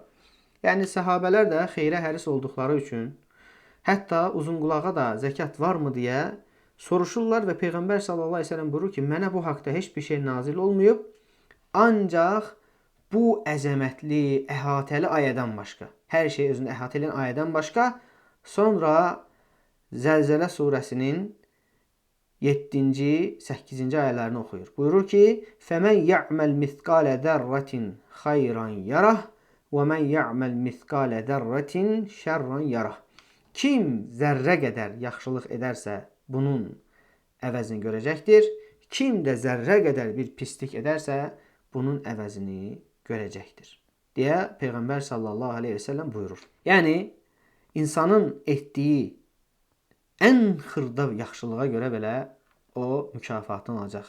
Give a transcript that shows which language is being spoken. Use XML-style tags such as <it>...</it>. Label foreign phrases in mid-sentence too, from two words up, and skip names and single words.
<az>Yəni səhabələr də xeyrə həris olduqları üçün hətta uzunqulağa da zəkat varmı deyə soruşurlar və Peyğəmbər</az> <ar>صلى الله عليه وسلم</ar> <az>buyurur ki, mənə bu haqda heç bir şey nazil olmayıb. Ancaq bu əzəmətli, əhatəli ayədən başqa, hər şey özünü əhatə edən ayədən başqa, sonra Zəlzələ surəsinin 7-ci, 8-ci ayələrini oxuyur. Buyurur ki,</az> <ar>فَمَنْ يَعْمَلْ مِثْقَالَ ذَرَّةٍ خَيْرًا يَرَهُ وَمَنْ يَعْمَلْ مِثْقَالَ ذَرَّةٍ شَرًّا يَرَهُ.</ar> <az>Kim zərrə qədər yaxşılıq edərsə, bunun əvəzini görəcəkdir. Kim də zərrə qədər bir pislik edərsə, bunun əvəzini görəcəkdir. Deyə Peyğəmbər</az> <ar>صلى الله عليه وسلم</ar> <az>buyurur. Yəni, insanın etdiyi ən xırda yaxşılığa görə belə o mükafatını alacaq.</az>